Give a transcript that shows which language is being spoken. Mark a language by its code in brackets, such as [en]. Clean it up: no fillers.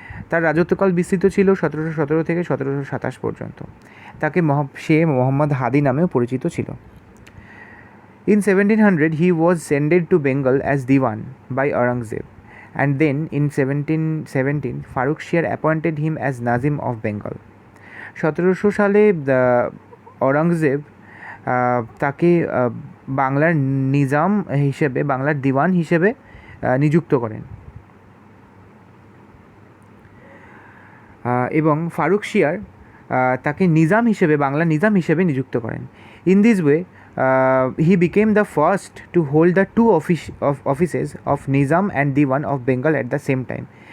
[bn] তার রাজত্বকাল বিস্তৃত ছিল 1717 থেকে 1727 পর্যন্ত। তাকে সে মোহাম্মদ হাদি নামেও পরিচিত ছিল। [en] In 1700 he was sent to Bengal as Diwan by Aurangzeb, and then in 1717 Farrukh Shir appointed him as Nazim of Bengal. [bn] 1700 সালে অরঙ্গজেব তাকে বাংলার নিজাম হিসেবে, বাংলার দিওয়ান হিসেবে নিযুক্ত করেন এবং ফারুক শিয়ার তাকে নিজাম হিসেবে, বাংলার নিজাম হিসেবে নিযুক্ত করেন। [en] In this way he became the first to hold the two offices of Nizam and Diwan of Bengal at the same time.